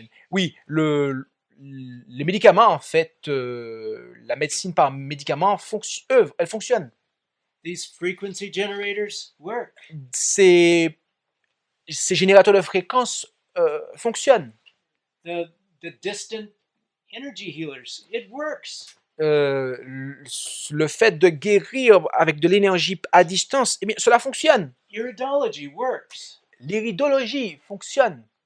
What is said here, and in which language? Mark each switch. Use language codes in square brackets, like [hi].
[fr] Oui, les médicaments, en fait, la médecine par médicaments, elle fonctionne. [en] These frequency generators work. [fr] Ces générateurs de fréquences fonctionnent. [en] The distant energy healers, it works. [fr] Le fait de guérir avec de l'énergie à distance, eh bien, cela fonctionne. [en] Iridology works. [fr] L'iridologie fonctionne.